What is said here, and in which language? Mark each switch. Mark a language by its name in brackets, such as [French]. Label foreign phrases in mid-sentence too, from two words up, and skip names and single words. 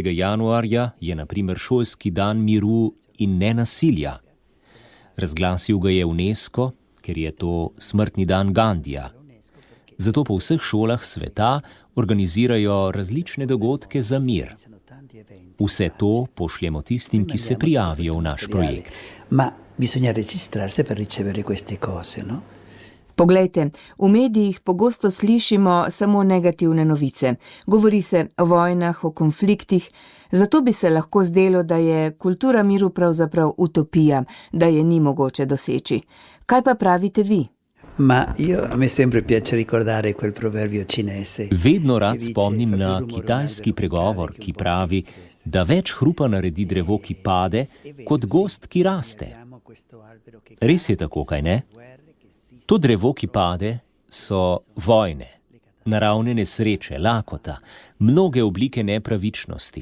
[Slovenian] januarja je na primer šolski dan miru in nenasilja. Razglasil ga je UNESCO, ker je to smrtni dan Gandija. Zato po vseh šolah sveta organizirajo različne dogodke za mir. Vse to pošljemo tistim, ki se prijavijo v naš projekt. [Italian] Ma bisogna registrarsi per ricevere queste cose, no? [Slovenian] Poglejte, v medijih pogosto slišimo samo negativne novice. Govori se o vojnah, o konfliktih, zato bi se lahko zdelo, da je kultura miru pravzaprav utopija, da je ni mogoče doseči. Kaj pa pravite vi? [Italian] A me sempre piace ricordare quel proverbio cinese. [Slovenian] Vedno rad spomnim na kitajski pregovor, ki pravi, da več hrupa naredi drevo, ki pade, kot gozd, ki raste. Res je tako, kaj ne? To drevo, ki pade, so vojne, naravne nesreče, lakota, mnoge oblike nepravičnosti.